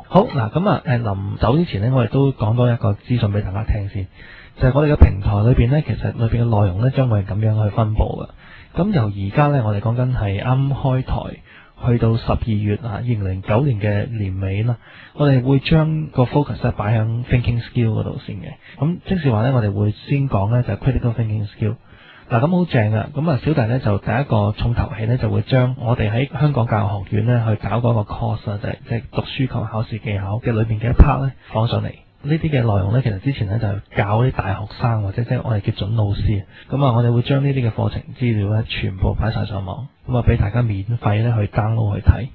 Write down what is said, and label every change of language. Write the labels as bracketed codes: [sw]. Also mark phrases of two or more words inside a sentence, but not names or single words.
[yue] 好嗱，咁臨走之前咧，我哋都講多一個資訊俾大家聽先，就係我哋嘅平台裏邊咧，其實裏邊嘅內容咧將會係咁樣去分佈嘅。咁由而家咧，我哋講緊係啱開台。去到12月2009年嘅年尾啦，我哋會將個 focus 咧擺喺 [en] thinking skill [yue] 嗰度先嘅。咁即是話咧，我哋會先講咧就係 [en] critical thinking skill。 [yue] 嗱，咁好正啊！咁小弟咧就第一個重頭戲咧就會將我哋喺香港教育學院咧去搞嗰個 course 就係即係讀書及考試技巧嘅裏邊嘅一 part 咧放上嚟。呢啲嘅內容咧，其實之前咧就教啲大學生或者即係我哋叫準老師。咁我哋會將呢啲嘅課程資料咧全部擺晒上網，咁俾大家免費咧去 download 去睇。